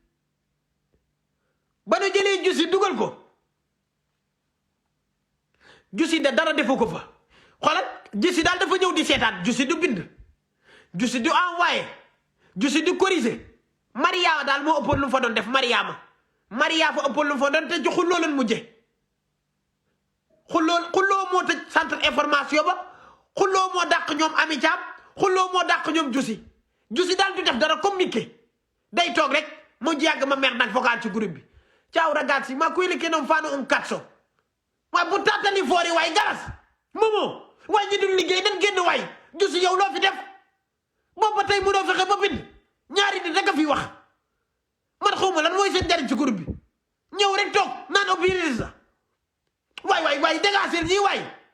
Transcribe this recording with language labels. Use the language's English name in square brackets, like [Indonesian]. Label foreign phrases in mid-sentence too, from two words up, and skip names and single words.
[Wolof] ba nu jëlee Giussi dugal ko Giussi da dara defu ko fa xoolal Giussi daal dafa ñëw di seetaan Giussi du bind Giussi du envoyé Giussi du corriger Mariama daal moo ëppoon lu mu fa doon def Mariama fa ëppoon lu mu fa doon te ci xulloo leen mujje xulloo moo tëj [French] centre information [Wolof] ba xulloo moo dàq ñoom Ami Thiam xulloo moo dàq ñoom Giussi daal du def dara comme Mickey day toog rek mu yàgg ma mer nag vocal ci groupe bi [Italian] Ciao ragazzi ma quelli che non fanno un cazzo ma buttateli fuori [Wolof] waay garas Momo waay ñi dul liggéey nan génn waay Giussi yow loo fi def boobu ba tey mënoo fexe ba bind ñaari nit rek a fi wax man xaw ma lan mooy seen njariñ ci groupe bi ñëw rek toog naan opinioniste waay dégager ñii waay